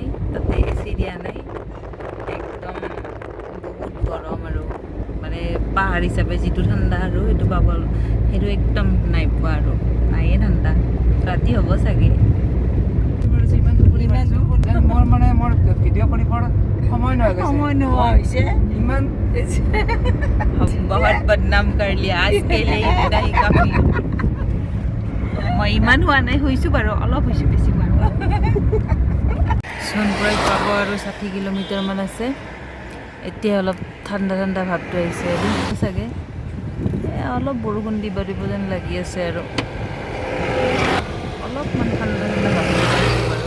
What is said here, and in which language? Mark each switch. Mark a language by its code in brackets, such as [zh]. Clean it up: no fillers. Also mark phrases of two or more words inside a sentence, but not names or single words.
[as] তাতে AC দিয়া নাই, একদম বহুত গৰম আৰু মানে পাহাৰ হিচাপে যিটো ঠাণ্ডা আৰু সেইটো পাব, সেইটো একদম নাই পোৱা আৰু নায়ে ঠাণ্ডা। ৰাতি হ'ব চাগে। মোৰ মানে মোৰ ভিডিঅ' কৰিবৰ সময় নোহোৱা হৈছে। ইমান বহুত বদনাম [hi] कर लिया आज के लिए इतना ही काफी। [as] মই ইমান হোৱা নাই, হৈছোঁ বাৰু, অলপ হৈছোঁ, বেছি হোৱা নাই। চনপ্ৰয়াগ পাব আৰু 60 কিলোমিটাৰমান আছে। এতিয়া অলপ ঠাণ্ডা ঠাণ্ডা ভাৱটো আহিছে আৰু চাগে অলপ বৰষুণ দিব যেন লাগি আছে আৰু অলপমান ঠাণ্ডা ঠাণ্ডা ভাৱটো পাইছোঁ বাৰু।